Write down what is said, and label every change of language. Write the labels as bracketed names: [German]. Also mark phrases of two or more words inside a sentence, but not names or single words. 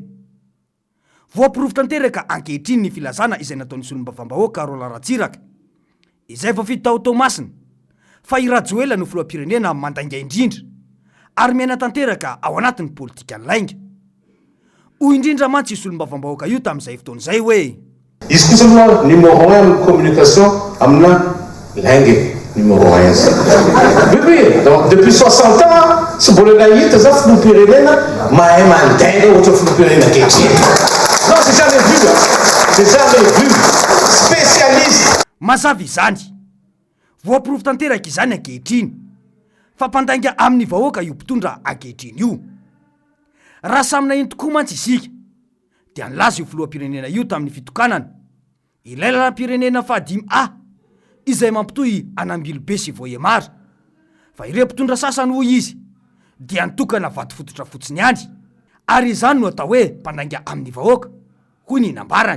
[Malagasy] Voapirovy tanteraka ankehitriny ny filazana izay nataon'ny solombavambahoaka Roland Ratsiraka, izay voafidy tao Tomasina, fa i Rajoelina no filoham-pirenena mandainga indrindra, ary miaina tanteraka ao anatin'ny politika ny lainga. Hoy indrindra mantsy i solombavambahoaka io tamin'izay fotoan'izay hoe: izy kosa moa [French] numéro 1 amin'ny communication amina lainga numéro 1 oui, donc depuis 60 ans [Malagasy] sy mbola nahita za filoham-pirenena mahay mandainga ohatra filoham-pirenena ankehitriny. [French] Non, c'est jamais vu, c'est jamais vu. Spécialiste. [Malagasy] Mazava izany, voapirovy tanteraka izany ankehitriny, fa mpandainga amin'ny vahoaka io mpitondra ankehitriny io. Raha samina iny tokoa mantsy isika dia nilaza io filoham-pirenena io tamin'ny fitokanana ilay lalam-pirenena fahadimy izay mampitohy Anambilobe sy Vohemara, fa ireo mpitondra sasany hoy izy dia nitokana vato fototra fotsiny ihany, ary izany no atao hoe mpandainga amin'ny vahoaka, hoy ny nambarany.